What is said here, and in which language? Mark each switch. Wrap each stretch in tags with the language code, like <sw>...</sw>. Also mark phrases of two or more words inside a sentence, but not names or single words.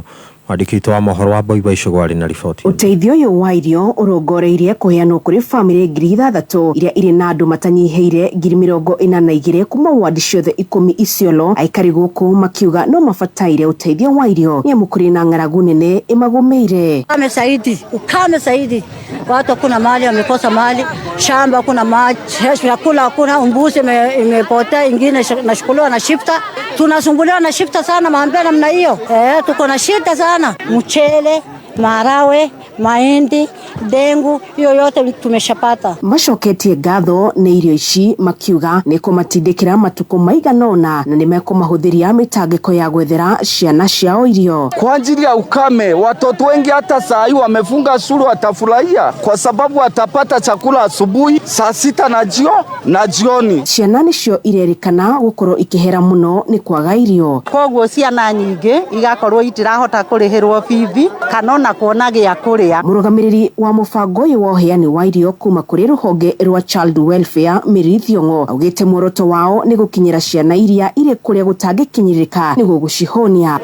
<ki>Mwandĩki witũ wa mohoro wa Boiba Icũgũ arĩ na riboti. Ũteithio ũyũ wa irio ũrongoreirie kũheanwo kũrĩ bamĩrĩ 6,000 iria irĩ na andũ matanyihĩire 42,000 kuma wadi ciothe 10 Isiolo. Aikari gũkũ makiuga no mabataire ũteithio wa irio nĩ kũrĩ na ng'aragu nene ĩmagũmĩire.</ki> <sw>Ukame zaidi, watu kuna mali wamekosa mali, shamba kuna maji, chakula kuna mbuzi imepotea, ingine nashukuliwa na shifta. Tunasumbuliwa na shifta sana maambia namna hiyo. Tuko na shida sana. Mchele, marawe, mahindi, dengu, hiyo yote tumeshapata.</sw> <ki>Macoketie ngatho nĩ irio ici makiuga nĩ kũmatindĩkĩra matukũ maiganona na nĩ mekũmahũthĩria mĩtangĩko ya gwethera ciana ciao irio.</ki> <sw>Kwa ajili ya ukame, watoto wengi hata saa hii wamefunga shule watafurahia kwa sababu watapata chakula asubuhi, saa 6 na jioni.</sw> <ki>Ciana nĩcio irerikana gũkorwo ikĩhera mũno nĩ kwaga irio. Koguo ciana nyingĩ igakorwo itirahota kũrĩhĩrwo bithi kana ona kuona gĩa kũrĩa. Mũrũgamĩrĩri wa mũbango ũyũ wa ũheani wa irio kuma kũrĩ rũhonge rwa Child Welfare Mary Thiong'o augĩte muoroto wao nĩ gũkinyĩra ciana iria irĩ kũrĩa gũtangĩkinyĩrĩka nĩguo gũcihonia.</ki>